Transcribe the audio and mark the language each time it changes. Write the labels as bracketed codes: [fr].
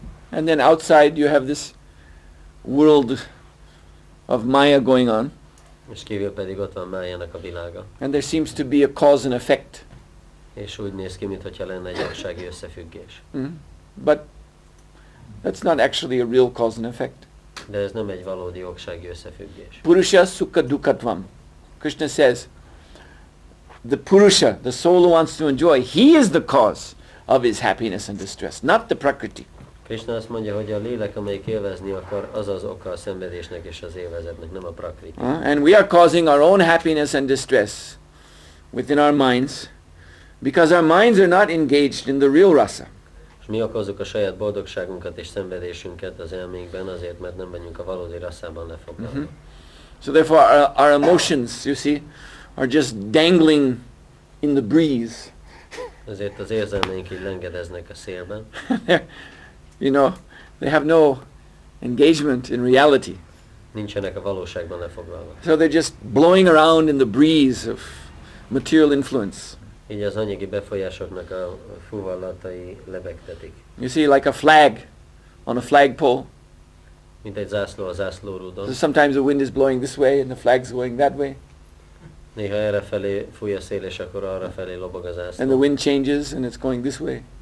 [en] And then outside you have this world of Maya going on. [hu] És kívül pedig ott van Májának a világa. [en] And there seems to be a cause and effect. [hu] És úgy néz ki, mintha lenne egy jogsági összefüggés. [en] But that's not actually a real cause and effect. [hu] De ez nem egy valódi jogsági összefüggés. [sa] Purusha sukha dukkhatvam. [en] Krishna says, the Purusha, the soul who wants to enjoy, he is the cause of his happiness and distress, not the Prakriti. [hu] Krishna azt mondja, hogy a lélek, amelyik élvezni akar, az az oka a szenvedésnek és az élvezetnek, nem a Prakriti. [en] And we are causing our own happiness and distress within our minds because our minds are not engaged in the real rasa. [hu] És mi okozzuk a saját boldogságunkat és szenvedésünket az elménkben azért, mert nem vagyunk a valódi rasszában lefoglalva. [en] So therefore our emotions, you see, are just dangling in the breeze. [hu] Ezért az érzelmeink így lengedeznek a szélben. [en] You know, they have no engagement in reality. [hu] Nincsenek a valóságban lefoglalva. [en] So they're just blowing around in the breeze of material influence. [hu] Így az anyagi befolyásoknak a fuvallatai lebegtetik. [en] You see, like a flag on a flagpole. [hu] Mint egy zászló a zászlórúdon. [en] So sometimes the wind is blowing this way and the flag's going that way. [hu] Néha erre felé fúj a szél, és akkor arra felé lobog a zászló. [en] And the wind changes and it's going this way.